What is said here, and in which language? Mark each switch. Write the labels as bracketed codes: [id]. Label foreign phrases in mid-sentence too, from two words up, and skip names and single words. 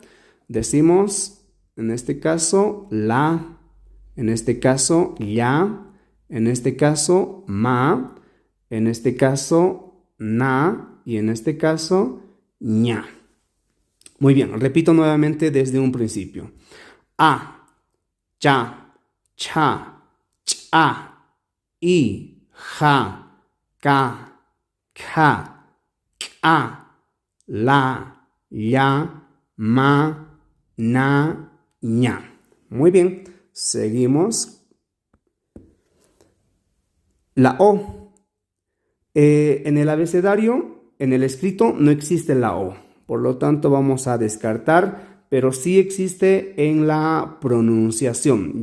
[es] Decimos, en este caso, la, en este caso, ya, en este caso, ma, en este caso, na, y en este caso, ña. Muy bien, repito nuevamente desde un principio. A, cha, cha, cha, i, ja, ka, ka, ka, la, ya, ma, na, ña. Muy bien, seguimos. La O. En el abecedario, en el escrito, no existe la O. Por lo tanto, vamos a descartar, pero sí existe en la pronunciación.